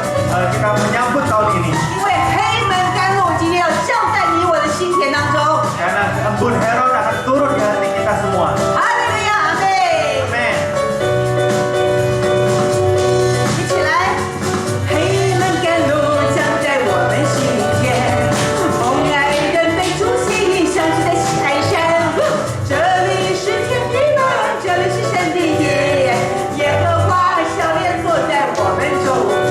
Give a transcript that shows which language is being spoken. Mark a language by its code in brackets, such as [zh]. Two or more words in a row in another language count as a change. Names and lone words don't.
[id] kita menyambut tahun ini. [zh] 因为黑门甘露今天要降在你我的心田当中。 [id] Karena embun Herod akan turun di hati kita semua. [zh] 哈利路亚，阿妹， [id] Amin. [zh] 一起来。黑门甘露降在我们心田，蒙爱人被主吸引，相聚在喜爱山。这里是天地门，这里是神的殿，耶和华笑脸坐在我们中间。